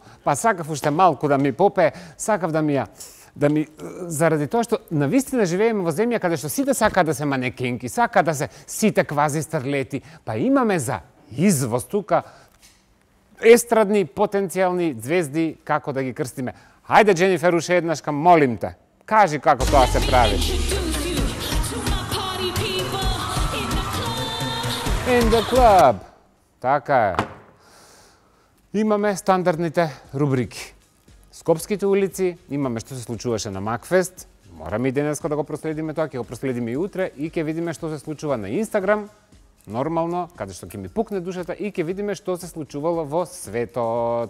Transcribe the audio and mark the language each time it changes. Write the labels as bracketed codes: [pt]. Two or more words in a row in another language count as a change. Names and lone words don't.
[mk] Па сакав уште малку да ми попее, сакав да ми заради тоа што навистина живееме во земја каде што сите сакаат да се манекенки, сакаат да се сите квази старлети, па имаме за извоз тука естрадни потенцијални звезди, како да ги крстиме. Хајде, Дженифер, уште еднашка, [sr] молим те. [mk] Кажи како тоа се прави. [en] In the club. [mk] Така е. Имаме стандардните рубрики. Скопските улици, имаме што се случуваше на Макфест. Мораме и денеска да го проследиме тоа, ќе го проследиме и утре и ќе видиме што се случува на Инстаграм. Нормално, каде што ќе ми пукне душата и ќе видиме што се случувало во светот.